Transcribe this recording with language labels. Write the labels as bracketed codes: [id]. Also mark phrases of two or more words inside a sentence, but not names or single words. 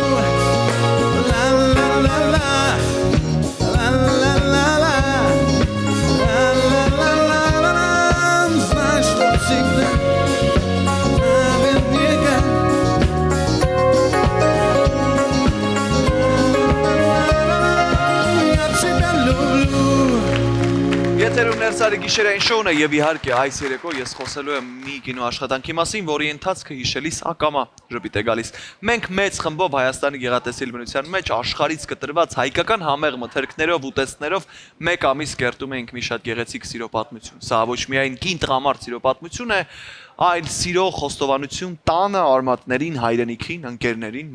[ru] Ла-ла-ла-ла, ла-ла-ла-ла, ла-ла-ла-ла-ла. Знаешь, что всегда наверняка. Я тебя люблю. [hy] Եթերում ներսարի գիշերային շոուն է եւ իհարկե այս երեկո ես խոսելու եմ մի կինո աշխատանքի մասին, որի ընթացքը հիշելիս ակամա ժպիտ է գալիս։ Մենք մեծ խմբով Հայաստանի գեղատեսիլ բնության մեջ աշխարհից կտրված հայկական համեղ մթերքներով ու տեսքներով մեկ ամիս կերտում ենք մի շատ գեղեցիկ սիրո պատմություն։ Սա ոչ միայն կին տղամարդ սիրո պատմություն է, այլ սիրո խոստովանություն տանը արմատներին, հայրենիքին, ընկերներին,